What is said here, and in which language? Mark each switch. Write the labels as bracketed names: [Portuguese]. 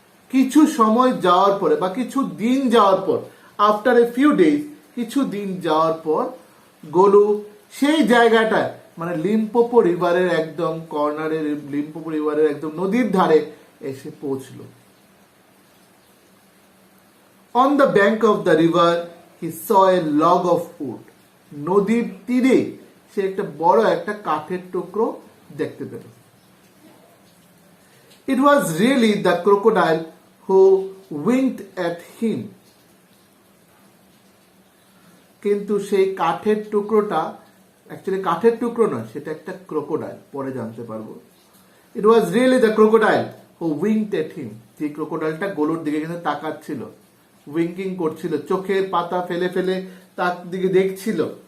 [Bangla] কিছু সময় যাওয়ার পরে বা কিছু দিন যাওয়ার পর, [English] after a few days, [Bangla] কিছু দিন যাওয়ার পর গোলু সেই জায়গাটায়, মানে লিম্পোপো রিভারের একদম কর্নারে, লিম্পোপো রিভারের একদম নদীর ধারে এসে পৌঁছলো। [English] on the bank of the river he saw a log of wood, [Bangla] নদীর তীরে সে একটা বড় একটা কাঠের টুকরো দেখতে পেল। [English] It was really the crocodile who winked at him. [Bangla] কিন্তু সেই কাঠের টুকরোটা অ্যাকচুয়ালি কাঠের টুকরো নয়, সেটা একটা ক্রোকোডাইল, পরে জানতে পারবো। [English] It was really the crocodile who winked at him. [Bangla] যে ক্রোকোডাইলটা গোলুর দিকে কিন্তু তাকাচ্ছিল, উইঙ্কিং করছিল, চোখের পাতা ফেলে ফেলে তার দিকে দেখছিল।